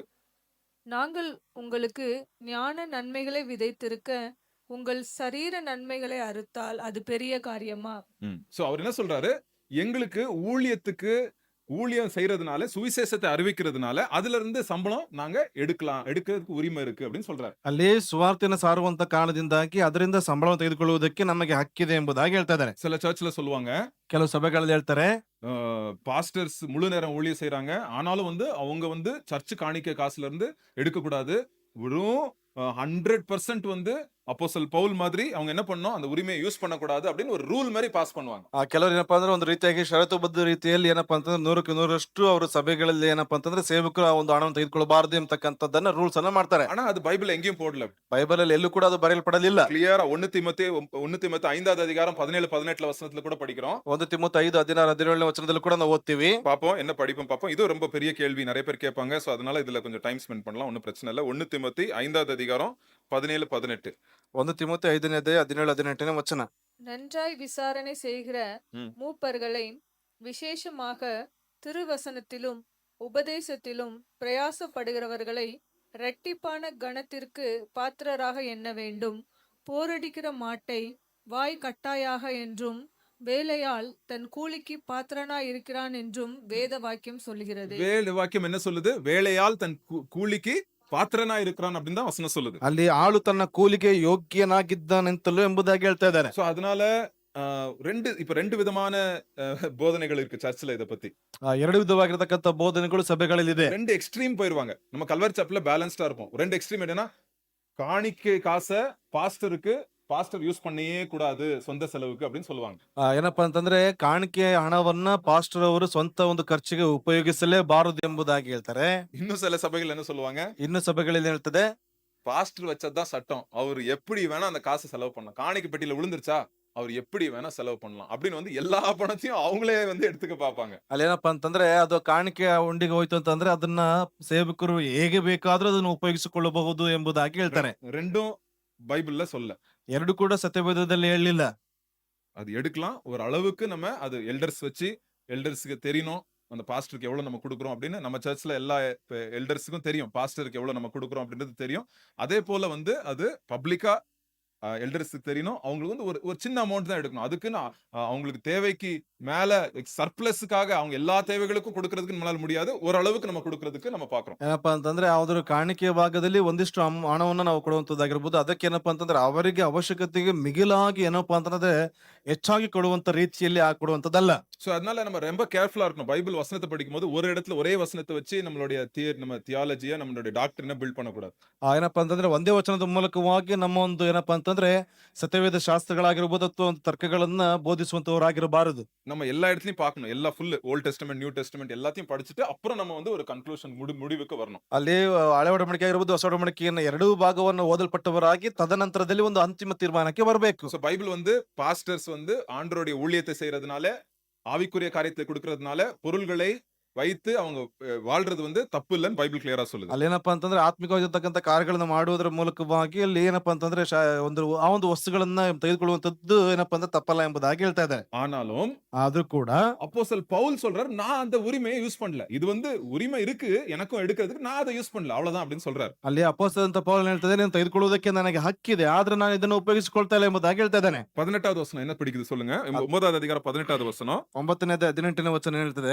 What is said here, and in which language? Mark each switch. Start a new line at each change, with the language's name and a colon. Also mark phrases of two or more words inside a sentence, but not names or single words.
Tamil: நாங்கள் உங்களுக்கு ஞான நன்மைகளை விதைத்திருக்க உங்கள் சரீர நன்மைகளை அறுத்தால் அது பெரிய காரியமா? சோ அவர் என்ன சொல்றாரு? எங்களுக்கு ஊழியம் செய்யறதுனால, சுவிசேஷத்தை அறிவிக்கிறதுனால அதுல இருந்து சம்பளம் நாங்க எடுக்கிறதுக்கு உரிமை இருக்கு அப்படின்னு சொல்றாரு.
Kannada: ಅಲ್ಲಿ ಸುವಾರ್ತೆಯನ್ನು ಸಾರುವಂತ ಕಾರಣದಿಂದಾಗಿ ಅದರಿಂದ ಸಂಬಳವನ್ನು ತೆಗೆದುಕೊಳ್ಳುವುದಕ್ಕೆ ನಮಗೆ ಹಕ್ಕಿದೆ ಎಂಬುದಾಗಿ ಹೇಳ್ತಾ ಇದ್ದಾರೆ.
Tamil: சில சர்ச்ல சொல்லுவாங்க,
Kannada: ಕೆಲವು ಸಭೆಗಳಲ್ಲಿ ಹೇಳ್ತಾರೆ,
Tamil: பாஸ்டர்ஸ் முழு நேரம் ஊழியம் செய்றாங்க, ஆனாலும் வந்து அவங்க வந்து சர்ச் காணிக்கை காசுல இருந்து எடுக்க கூடாது. வெறும் 100% வந்து அப்போஸ்தல் பவுல் மாதிரி அவங்க என்ன பண்ணணும், அந்த உரிமையை யூஸ் பண்ணக்கூடாது அப்படின்னு ஒரு ரூல் மாதிரி பாஸ் பண்ணுவாங்க.
Kannada: ಕೆಲವರು ಏನಪ್ಪಾ ಅಂದ್ರೆ ಒಂದು ರೀತಿಯಾಗಿ ಷರತ್ತುಬದ್ಧ ರೀತಿಯಲ್ಲಿ ಏನಪ್ಪಾ ಅಂತಂದ್ರೆ 100ಕ್ಕೆ 100ರಷ್ಟು ಅವರು ಸಭೆಗಳಲ್ಲಿ ಏನಪ್ಪಾ ಅಂತಂದ್ರೆ ಸೇವಕರು ಆ ಒಂದು ಹಣವನ್ನು ತೆಗೆದುಕೊಳ್ಳಬಾರದು ಎಂಬತಕ್ಕಂಥದ್ದನ್ನ ರೂಲ್ಸ್ ಅನ್ನ ಮಾಡ್ತಾರೆ.
Tamil: ஆனா அது பைபிள் எங்கேயும் போடல.
Kannada: ಬೈಬಲ್ ಅಲ್ಲಿ ಎಲ್ಲೂ ಕೂಡ ಅದು ಬರೆಯಲ್ಪಡಲಿಲ್ಲ.
Tamil: கிளியரா 1 தீமோத்தேயு 5வது அதிகாரம் 17-18 வசனத்துல கூட படிக்கிறோம்.
Kannada: 1 ತಿಮೋಥೆ 5:16-17ನೇ ವಚನದಲ್ಲಿ ಕೂಡ ನಾವು ಓದ್ತೀವಿ.
Tamil: பாப்போம், என்ன படிப்போம் பாப்போம். இது ரொம்ப பெரிய கேள்வி, நிறைய பேர் கேட்பாங்க. சோ அதனால இதுல கொஞ்சம்
English: time spend
Tamil: பண்ணலாம், ஒன்னும் பிரச்சனை இல்ல. 1 தீமோத்தேயு 5வது அதிகாரம் 17-18.
Kannada: 1 ತಿಮೋಥೆ 5ನೇ ಅಧ್ಯಾಯ 17-18ನೇ ವಚನ.
Tamil: நன்றாய் விசாரணை செய்கிற ம். மூப்பர்களை விசேஷமாக திருவசனத்திலும் உபதேசத்திலும் பிரயாசப்படுகிறவர்களை இரட்டிப்பான கணத்திற்கு பாத்திரராக எண்ண வேண்டும். போரடிக்கிற மாட்டை வாய் கட்டாயாக என்றும் வேலையாள் தன் கூலிக்கு பாத்திரனாய் இருக்கிறான் என்றும் வேத வாக்கியம் சொல்லுகிறது. வேத வாக்கியம் என்ன சொல்லுது? வேலையால் தன் கூலிக்கு ಪಾತ್ರನಾ இருக்கிறான் அப்படின்னு தான் வசனம் சொல்லுது.
Kannada: ಅಲ್ಲಿ ಆಳು ತನ್ನ ಕೂಲಿಗೆ ಯೋಗ್ಯನಾಗಿದ್ದಾನೆಂತಲೂ ಎಂಬುದಾಗಿ ಹೇಳ್ತಾ ಇದ್ದಾರೆ.
Tamil: சோ அதனால ரெண்டு விதமான போதனைகள் இருக்கு சர்ச்சில் இத பத்தி.
Kannada: ಎರಡು ವಿಧವಾಗಿರತಕ್ಕಂತ ಬೋಧನೆಗಳು ಸಭೆಗಳಲ್ಲಿದೆ.
Tamil: ரெண்டு எக்ஸ்ட்ரீம் போயிருவாங்க. நம்ம கல்வாரி சர்ச்ல பேலன்ஸ்டா இருப்போம். ரெண்டு எக்ஸ்ட்ரீம் என்னன்னா, காணிக்கை காசை பாஸ்டர் யூஸ் பண்ணவே கூடாது சொந்த செலவுக்கு அப்படின்னு சொல்லுவாங்க.
Kannada: ಏನಪ್ಪಾ ಅಂತಂದ್ರೆ ಕಾಣಿಕೆ ಹಣವನ್ನ ಪಾಸ್ಟರ್ ಅವರು ಸ್ವಂತ ಒಂದು ಖರ್ಚಿಗೆ ಉಪಯೋಗಿಸಲೇಬಾರದು ಎಂಬುದಾಗಿ ಹೇಳ್ತಾರೆ.
Tamil: இன்னும் சில சபைகள் என்ன சொல்லுவாங்க?
Kannada: ಇನ್ನು ಸಭೆಗಳಲ್ಲಿ ಹೇಳ್ತದೆ,
Tamil: பாஸ்டர் வச்சதுதான் சட்டம், அவர் எப்படி வேணா அந்த காசை செலவு பண்ணலாம், காணிக்கை பெட்டியில விழுந்துருச்சா அவர் எப்படி வேணா செலவு பண்ணலாம் அப்படின்னு வந்து எல்லா பணத்தையும் அவங்களே வந்து எடுத்துக்க பாப்பாங்க.
Kannada: ಅಲ್ಲೇನಪ್ಪಾ ಅಂತಂದ್ರೆ ಅದು ಕಾಣಿಕೆ ಉಂಡಿಗೆ ಹೋಯ್ತು ಅಂತಂದ್ರೆ ಅದನ್ನ ಸೇವಕರು ಹೇಗೆ ಬೇಕಾದ್ರೂ ಅದನ್ನು ಉಪಯೋಗಿಸಿಕೊಳ್ಳಬಹುದು ಎಂಬುದಾಗಿ ಹೇಳ್ತಾರೆ.
Tamil: ரெண்டும் பைபிள்ல சொல்ல.
Kannada: ಎರಡು ಕೂಡ ಸತ್ಯವೇದದಲ್ಲಿ ಹೇಳಲಿಲ್ಲ.
Tamil: அது எடுக்கலாம் ஒரு அளவுக்கு. நம்ம அது எல்டர்ஸ் வச்சு எல்டர்ஸ்க்கு தெரியணும் அந்த பாஸ்டருக்கு எவ்வளவு நம்ம கொடுக்குறோம் அப்படின்னு. நம்ம சர்ச்ல எல்லா எல்டர்ஸுக்கும் தெரியும் பாஸ்டருக்கு எவ்வளவு நம்ம கொடுக்குறோம் அப்படின்றது தெரியும். அதே போல வந்து அது பப்ளிக்கா எல்டர்ஸுக்கு தெரியணும். அவங்களுக்கு வந்து ஒரு சின்ன அமௌண்ட் தான் எடுக்கணும். அதுக்குன்னு அவங்களுக்கு தேவைக்கு மேல சர்ப்ளஸுக்காக அவங்க எல்லா தேவைகளுக்கும் கொடுக்கறதுக்கு நம்மளால முடியாது. ஓரளவுக்கு நம்ம கொடுக்கறதுக்கு நம்ம பாக்குறோம்.
Kannada: ಏನಪ್ಪಾ ಅಂತಂದ್ರೆ ಯಾವ್ದಾದ್ರು ಕಾಣಿಕೆಯ ಭಾಗದಲ್ಲಿ ಒಂದಿಷ್ಟು ಹಣವನ್ನ ನಾವು ಕೊಡುವಂತದ್ದಾಗಿರ್ಬೋದು. ಅದಕ್ಕೆ ಏನಪ್ಪಾ ಅಂತಂದ್ರೆ ಅವರಿಗೆ ಅವಶ್ಯಕತೆಗೆ ಮಿಗಿಲಾಗಿ ಏನಪ್ಪಾ ಅಂತಂದ್ರೆ ಹೆಚ್ಚಾಗಿ ಕೊಡುವಂತ ರೀತಿಯಲ್ಲಿ ಕೊಡುವಂತದ್ದಲ್ಲ.
Tamil: சோ அதனால நம்ம ரொம்ப கேர்ஃபுல்லா இருக்கணும். பைபிள் வசனத்தை படிக்கும் போது ஒரு இடத்துல ஒரே வசனத்தை வச்சு நம்மளுடைய நம்ம தியாலஜியா நம்மளுடைய
English: doctrine build
Tamil: பண்ணக்கூடாது.
Kannada: ಏನಪ್ಪಾ ಅಂತಂದ್ರೆ ಒಂದೇ ವಚನದ ಮೂಲಕವಾಗಿ ನಮ್ಮ ಒಂದು ಏನಪ್ಪಾ ಅಂತಂದ್ರೆ ಸತ್ಯವೇದ ಶಾಸ್ತ್ರಗಳಾಗಿರ್ಬೋದು ಅಥವಾ ಒಂದು ತರ್ಕಗಳನ್ನ ಬೋಧಿಸುವಂತವರಾಗಿರಬಾರದು.
Tamil: நம்ம எல்லா இடத்துலயும் பார்க்கணும். எல்லா
English: full Old Testament New Testament
Tamil: எல்லாத்தையும் படிச்சுட்டு அப்புறம் நம்ம வந்து ஒரு கன்க்ளூஷன் முடிவுக்கு வரணும்.
Kannada: ಅಲ್ಲಿ ಹಳೆ ಒಡಂಬಡಿಕೆ ಆಗಿರ್ಬೋದು ಹೊಸ ಒಡಂಬಡಿಕೆಯನ್ನ ಎರಡೂ ಭಾಗವನ್ನು ಓದಲ್ಪಟ್ಟವರಾಗಿ ತದನಂತರದಲ್ಲಿ ಒಂದು ಅಂತಿಮ ತೀರ್ಮಾನಕ್ಕೆ ಬರಬೇಕು.
Tamil: சோ பைபிள் வந்து பாஸ்டர்ஸ் வந்து ஆண்டவருடைய ஊழியத்தை செய்யறதுனால, ஆவிக்குரிய காரியத்தை கொடுக்கறதுனால பொருள்களை வைத்து அவங்க வாழ்றது வந்து தப்பு இல்லைன்னு பைபிள் கிளியரா சொல்லுது.
Kannada: ಅಲ್ಲೇನಪ್ಪಾ ಅಂತಂದ್ರೆ ಆತ್ಮಿಕವಾಗಿರ್ತಕ್ಕಂಥ ಕಾರ್ಯಗಳನ್ನ ಮಾಡುವುದರ ಮೂಲಕವಾಗಿ ಅಲ್ಲಿ ಏನಪ್ಪಾ ಅಂತಂದ್ರೆ ಆ ಒಂದು ವಸ್ತುಗಳನ್ನ ತೆಗೆದುಕೊಳ್ಳುವಂತದ್ದು ಏನಪ್ಪಾ ಅಂದ್ರೆ ತಪ್ಪಲ್ಲ ಎಂಬುದಾಗಿ ಹೇಳ್ತಾ ಇದ್ದಾರೆ.
Tamil: ஆனாலும்
Kannada: ಆದ್ರೂ ಕೂಡ
Tamil: அப்போஸ்தலன் பவுல் சொல்றாரு, நான் அந்த உரிமையை யூஸ் பண்ணல. இது வந்து உரிமை இருக்கு எனக்கும் எடுக்கிறதுக்கு, நான் அதை யூஸ் பண்ணல அவ்வளவுதான் அப்படின்னு சொல்றாரு.
Kannada: ಅಲ್ಲಿ ಅಪೊಸ್ತಲನಾದ ಪೌಲನು ಹೇಳ್ತಾ ಇದ್ದಾನೆ, ತೆಗೆದುಕೊಳ್ಳುವುದಕ್ಕೆ ನನಗೆ ಹಕ್ಕಿದೆ, ಆದ್ರೆ ನಾನು ಇದನ್ನು ಉಪಯೋಗಿಸಿಕೊಳ್ತಾ ಇಲ್ಲ ಎಂಬುದಾಗಿ ಹೇಳ್ತಾ ಇದ್ದಾನೆ.
Tamil: 18வது வசனம் என்ன பிடிக்குது சொல்லுங்க. 9வது அதிகாரம் 18வது வசனம்.
Kannada: 9ನೇ 18ನೇ ವಚನ ಹೇಳ್ತದೆ,